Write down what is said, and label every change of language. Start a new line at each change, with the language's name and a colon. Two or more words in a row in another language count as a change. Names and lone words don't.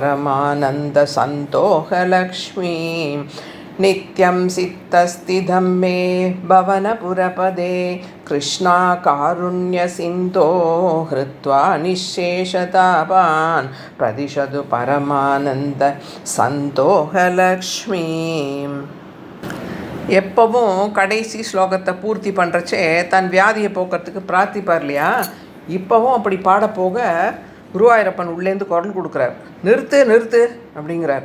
Sanskrit: परमानन्दसन्तोषलक्ष्मीं नित्यं सिद्धस्थितं मे भवनपुरपदे कृष्णाकारुण्यसिन्धो हृत्वा निःशेषतावान् प्रदिशतु परमानन्द சந்தோஷலக்ஷ்மீம்.
Tamil: எப்பவும் கடைசி ஸ்லோகத்தை பூர்த்தி பண்ணுறச்சே தன் வியாதியை போக்குறதுக்கு பிரார்த்திப்பார் இல்லையா? இப்போவும் அப்படி பாடப்போக குருவாயூரப்பன் உள்ளேருந்து குரல் கொடுக்குறார். நிறுத்து நிறுத்து அப்படிங்கிறார்.